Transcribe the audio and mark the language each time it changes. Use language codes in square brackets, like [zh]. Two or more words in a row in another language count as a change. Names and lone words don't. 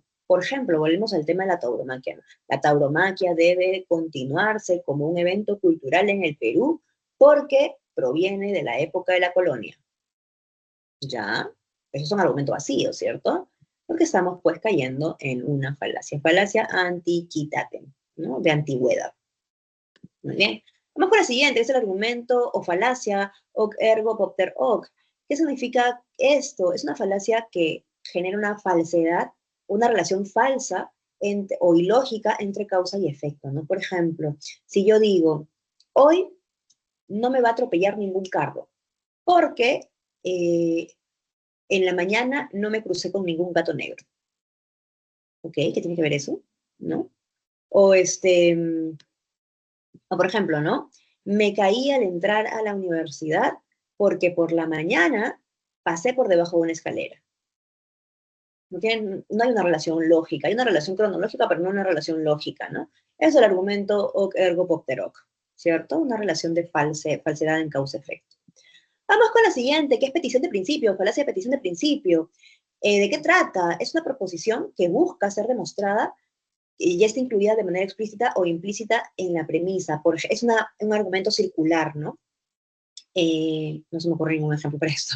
[es] Por ejemplo, volvemos al tema de la tauromaquia, ¿no? La tauromaquia debe continuarse como un evento cultural en el Perú porque proviene de la época de la colonia. ¿Ya? Esos son argumentos vacíos, ¿cierto? Porque estamos pues cayendo en una falacia antiquitatem, ¿no? De antigüedad. Muy bien. Vamos con la siguiente, es el argumento o falacia [la] hoc ergo propter hoc. [es] ¿Qué significa esto? Es una falacia que genera una falsedad, una relación falsa o ilógica entre causa y efecto, ¿no? Por ejemplo, si yo digo, hoy no me va a atropellar ningún carro, porque en la mañana no me crucé con ningún gato negro. ¿Ok? ¿Qué tiene que ver eso? ¿No? O o por ejemplo, ¿no? Me caí al entrar a la universidad porque por la mañana pasé por debajo de una escalera. No hay una relación lógica, hay una relación cronológica, pero no una relación lógica, ¿no? Es el argumento [la] hoc ergo propter hoc, [es] ¿cierto? Una relación de falsedad en causa-efecto. Vamos con la siguiente, que es petición de principio, falacia de petición de principio. ¿De qué trata? Es una proposición que busca ser demostrada y ya está incluida de manera explícita o implícita en la premisa. Es un argumento circular, ¿no? No se me ocurre ningún ejemplo para esto.